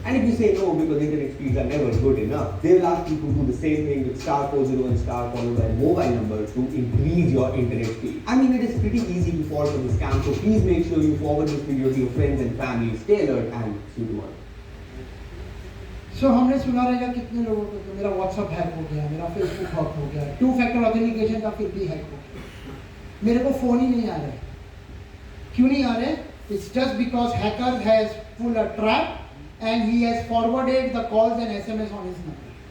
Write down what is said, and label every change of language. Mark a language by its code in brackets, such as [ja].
[en] And if you say no because internet speeds are never good enough, they will ask you to do the same thing with star 401 star followed by a mobile number to increase your internet speed. I mean, it is pretty easy to fall for the scam, so please make sure you forward this video to your friends and family. Stay alert and see you tomorrow. [hi] So हमने सुना रहेगा कितने लोगों को कि मेरा WhatsApp hack हो गया, मेरा Facebook हैक हो गया, 2-factor authentication का फिर भी हैक हो गया, मेरे को फोन ही नहीं आ रहा है. क्यों नहीं आ रहे? [en] It's just because hacker has pulled a trap and he has forwarded the calls and SMS on his number.